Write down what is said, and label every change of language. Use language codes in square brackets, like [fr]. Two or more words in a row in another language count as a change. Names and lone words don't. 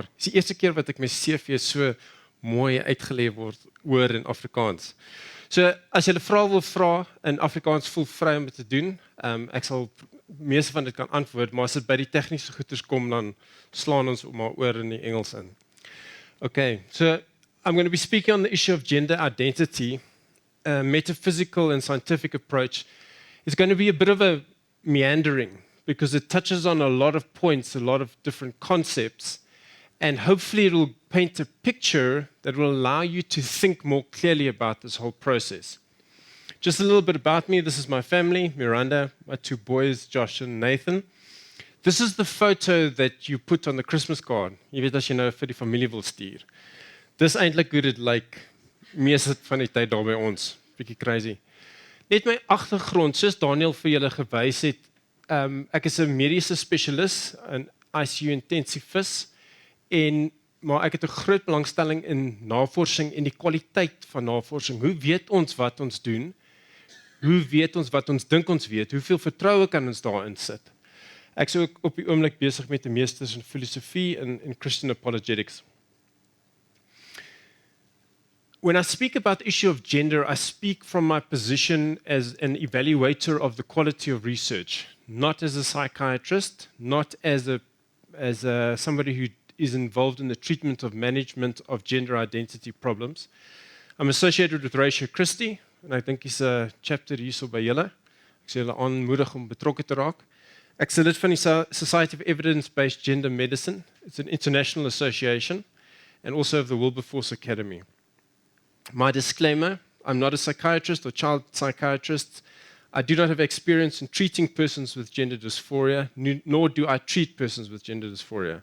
[af] Dis die eerste keer wat ek my CV so mooi uitgeleef word oor in Afrikaans. So as jy 'n vraag wil vra in Afrikaans, voel vry om dit te doen. Ek sal meeste van dit kan antwoord, maar as dit by die tegniese goeters kom, dan slaan ons maar oor in die Engels in. [en] Okay, so I'm going to be speaking on the issue of gender identity. A metaphysical and scientific approach is going to be a bit of a meandering because it touches on a lot of points, a lot of different concepts, and hopefully it will paint a picture that will allow you to think more clearly about this whole process. Just a little bit about me. This is my family, Miranda, my two boys, Josh and Nathan. This is the photo that you put on the Christmas card. [af] Jy weet as jy nou vir die familie wil stuur. Dis eintlik hoe dit lyk meeste van die tyd daar by ons. Bietjie crazy. Net my agtergrond, soos Daniel vir julle gewys het, ek is 'n mediese spesialis, 'n [en] ICU intensivist, [af] maar ek het 'n groot belangstelling in navorsing en die kwaliteit van navorsing. Hoe weet ons wat ons doen? Hoe weet ons wat ons dink ons weet? Hoeveel vertroue kan ons daarin sit? Ek is ook op die oomblik besig met 'n meesters in filosofie en [en] Christian apologetics. When I speak about the issue of gender, I speak from my position as an evaluator of the quality of research, not as a psychiatrist, not as somebody who is involved in the treatment of management of gender identity problems. I'm associated with Reitze Christie, [af] en ek dink dis 'n chapter hierso by julle. Ek sê julle aanmoedig om betrokke te raak. Ek is lid van die Society of Evidence-Based Gender Medicine. [en] It's an international association, and also of the Wilberforce Academy. My disclaimer, I'm not a psychiatrist or child psychiatrist. I do not have experience in treating persons with gender dysphoria, nor do I treat persons with gender dysphoria.